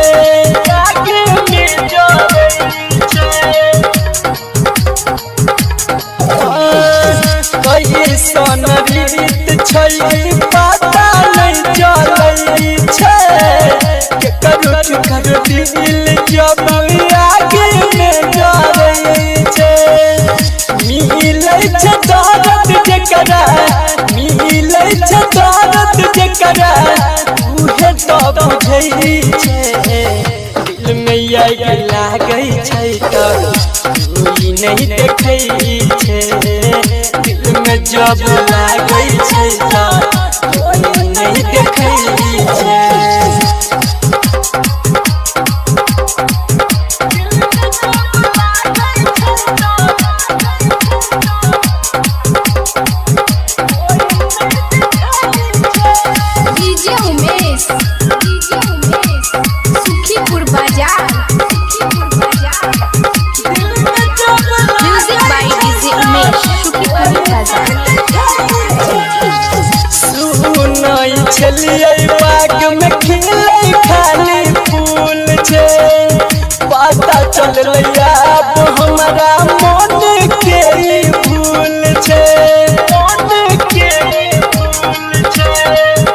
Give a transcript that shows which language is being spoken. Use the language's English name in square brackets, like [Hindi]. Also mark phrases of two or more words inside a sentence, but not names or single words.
[Maithili] आगे में जरै छै। कैसन रीत छै पता नहीं चलै छै। के करो दिल जब आगे में जरै छै। मिलै छै दर्द जेकरा मिलै छै दर्द जेकरा उहे तो बुझै छै। दिल में आग लागे छै त कोई नहीं देखै छै। दिल में जब लागे छै त कोई नहीं देखै छै। [English] DJ Umesh, Shukipuri Bazaar. Music by DJ Umesh, Shukipuri Bazaar. [Maithili] सुनई छलियै बाग में खिलै खाली हमारा मन के भूल छे मन के भूल छे।